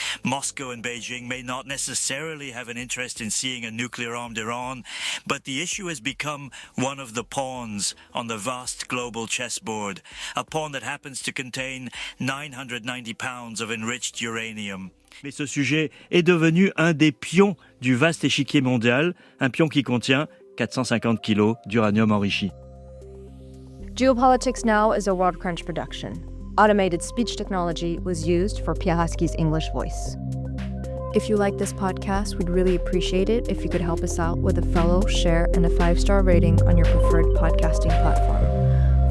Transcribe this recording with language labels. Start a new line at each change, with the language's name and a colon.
English: Moscow and Beijing may not necessarily have an interest in seeing a nuclear-armed Iran, but the issue has become one of the pawns on the vast global chessboard, a pawn that happens to contain 990 pounds of enriched uranium.
French: Mais ce sujet est devenu un des pions du vaste échiquier mondial, un pion qui contient 450 kilos d'uranium enrichi.
English: Geopolitics Now is a World Crunch production. Automated speech technology was used for Pierre Haski's English voice. If you like this podcast, we'd really appreciate it if you could help us out with a follow, share, and a 5-star rating on your preferred podcasting platform.